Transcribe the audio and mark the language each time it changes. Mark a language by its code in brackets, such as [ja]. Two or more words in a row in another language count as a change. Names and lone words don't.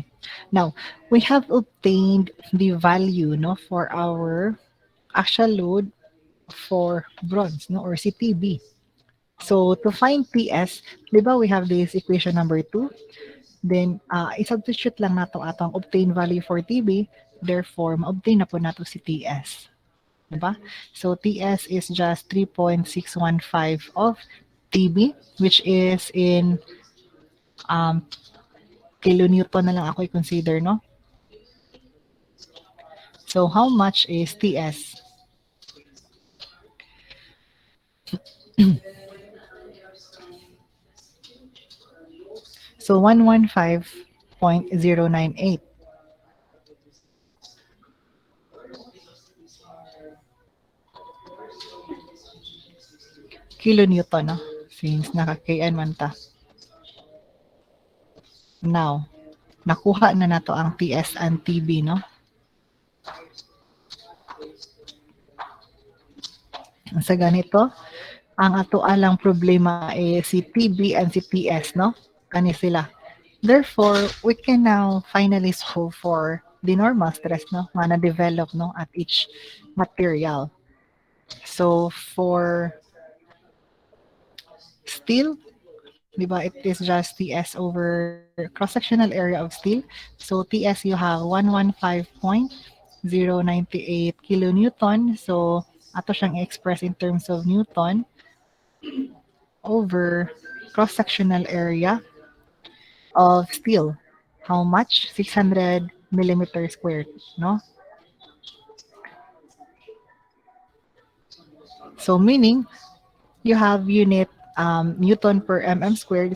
[en] Now, we have obtained the value, no, for our actual load for bronze, no, or CTB. So to find TS, di ba we have this equation number 2? [ceb] Then, i-substitute lang nato atong [en] obtain value for TB. [ceb] Therefore, ma-obtain na po nato si TS. Diba? [en] So, TS is just 3.615 of TB, which is in um, kilonewton [ceb] na lang ako i-consider, [en] no? So, how much is TS? So, 115.098 kilonewton, no? [ceb] Since naka-KN man ta. Now, nakuha na nato ang [en] TS and TB, [ceb] no? Sa ganito, ang ato alang problema is si TB and si TS, no? Kani sila. [en] Therefore, we can now finally solve for the normal stress, no? [ceb] Nga na-develop, no? [en] At each material. So, for steel, di ba, it is just TS over cross-sectional area of steel. So, TS, you have 115.098 kilonewton. So, [ceb] ato siyang [en] express in terms of newton over cross-sectional area of steel. How much? 600 millimeter squared, no? So meaning you have unit Newton per mm squared.